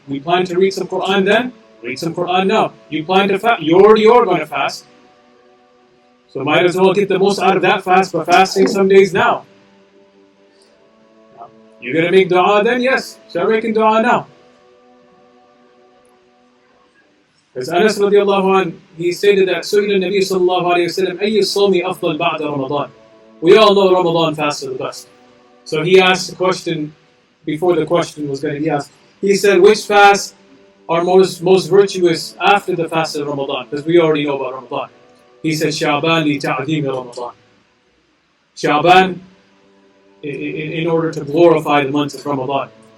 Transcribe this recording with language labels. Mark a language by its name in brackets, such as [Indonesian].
[English] We plan to read some Quran then. Read some Quran now. You plan to fast. You already are going to fast. So might as well get the most out of that fast by fasting some days now. You're going to make dua then? Yes. Start making dua now. As Anas radiallahu anh, he stated that [Arabic] سئل النبي صلى الله عليه وسلم أي الصوم أفضل بعد رمضان. [English] We all know Ramadan fasts are the best. So he asked the question before the question was going to be asked. He said, which fasts are most virtuous after the fast of Ramadan? Because we already know about Ramadan. He said, [Arabic] Shaban li ta'adhim Ramadan. [English] Shaban, in order to glorify the month of Ramadan.